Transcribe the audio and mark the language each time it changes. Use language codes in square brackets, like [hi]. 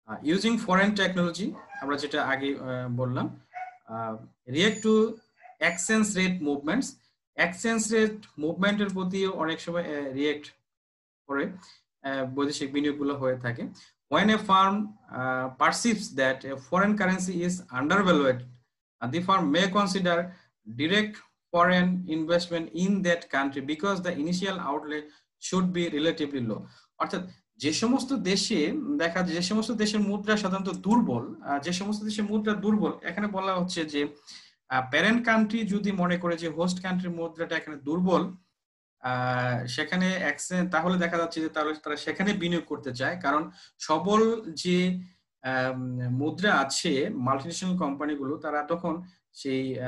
[en] using foreign technology, [bn] আমরা যেটা আগে বললাম, [en] react to exchange rate movements. [bn] Exchange rate মুভমেন্টের প্রতি অনেক সময় রিঅ্যাক্ট করে বৈদেশিক বিনিয়োগগুলো হয়ে থাকে। [en] When a firm perceives that a foreign currency is undervalued, the firm may consider direct foreign investment in that country because the initial outlay should be relatively low. [bn] অর্থাৎ যে সমস্ত দেশে দেখা যায় যে সমস্ত দেশের মুদ্রা সাধারণত দুর্বল, যে সমস্ত দেশের মুদ্রা দুর্বল, এখানে বলা হচ্ছে যে প্যারেন্ট কান্ট্রি যদি মনে করে যে হোস্ট কান্ট্রির মুদ্রাটা এখানে দুর্বল, সেখানে তাহলে দেখা যাচ্ছে যে তারা সেখানে বিনিয়োগ করতে চায়, কারণ সবল যে মুদ্রা আছে মাল্টিনেশনাল কোম্পানিগুলো তারা তখন সেই